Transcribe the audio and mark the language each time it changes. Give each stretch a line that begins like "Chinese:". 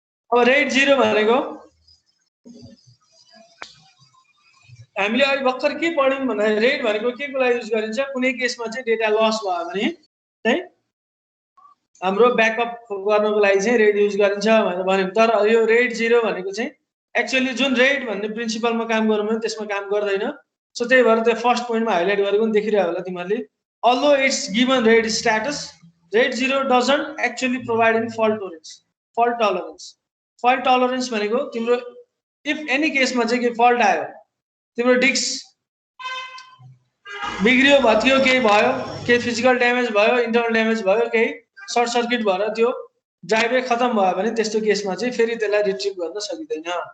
Nepali: अब रेड 0 भनेको हामीले अहिले भर्खर के पढ्यौँ भन्दाखेरि रेड भनेको के को लागि युज गरिन्छ, कुनै केसमा चाहिँ डेटा लस भयो भने चाहिँ हाम्रो ब्याकअप गर्नको लागि चाहिँ रेड युज गरिन्छ भनेर भन्यौँ। तर यो रेड 0 भनेको चाहिँ एक्चुअली जुन रेड भन्ने प्रिन्सिपलमा काम गरौँ भने त्यसमा काम गर्दैन। सो त्यही भएर त्यो फर्स्ट पोइन्टमा हाइलाइट गरेको पनि देखिरहेको होला तिमीहरूले।
English: Although it's given red status, red 0 doesn't actually provide in fault tolerance.
Nepali: Fault tolerance, fault tolerance भनेको तिम्रो इफ एनी केसमा चाहिँ के फल्ट आयो, तिम्रो डिस्क बिग्रियो, भत्कियो, केही भयो, केही फिजिकल ड्यामेज भयो, इन्टरनल ड्यामेज भयो, केही सर्ट सर्किट भएर त्यो ड्राइभै खतम भयो भने त्यस्तो केसमा चाहिँ फेरि त्यसलाई रिट्रिभ गर्न सकिँदैन।